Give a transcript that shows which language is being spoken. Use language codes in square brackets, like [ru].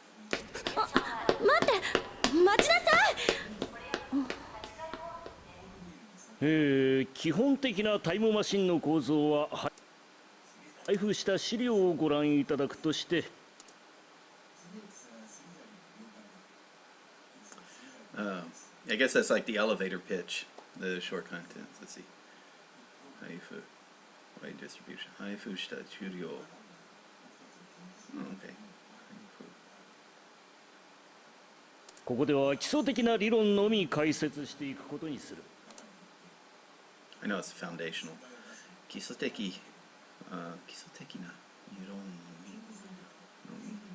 [ja] 待って、待ちなさい。基本的なタイムマシンの構造は配布した資料をご覧いただくとして、 [en] I guess that's like the elevator pitch, the short contents. Let's see. 配布 wide distribution [ja] 配布した資料 [en] okay [ja] ここでは基礎的な理論のみ解説していくことにする。 [en] I know it's foundational [ja] 基礎的基礎的な理論のみ